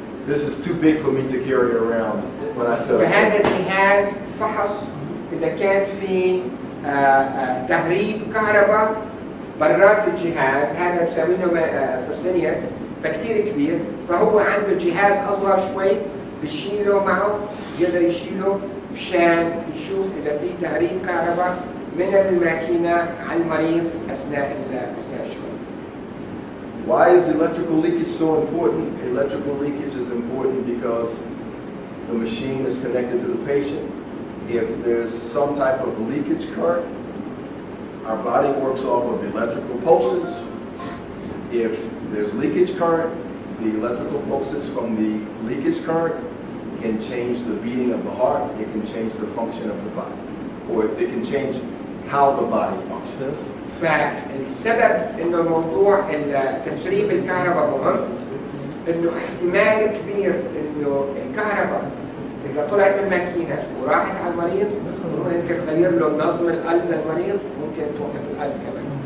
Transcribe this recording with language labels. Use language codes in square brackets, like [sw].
[en] This is too big for me to carry around when I set up [ar] فهذا [en] clinics. [ar] الجهاز فحص إذا كان في تهريب كهرباء برات الجهاز، هذا بسمينه فرسينيوس فكتير كبير، فهو عنده جهاز أصغر شوي بيشيله معه، يقدر يشيله مشان يشوف إذا في تهريب كهرباء من الماكينة على المريض أثناء الشغل. [en] Why is electrical leakage so important? Electrical leakage is important because the machine is connected to the patient. If there's some type of leakage current, our body works off of electrical pulses. If there's leakage current, the electrical pulses from the leakage current can change the beating of the heart, it can change the function of the body, or it can change how the body functions. [ar] فالسبب انه موضوع تسريب الكهرباء مهم، انه احتمال كبير انه الكهرباء اذا طلعت من الماكينه وراحت على المريض ممكن تغير له نظم القلب للمريض، ممكن توقف القلب كمان.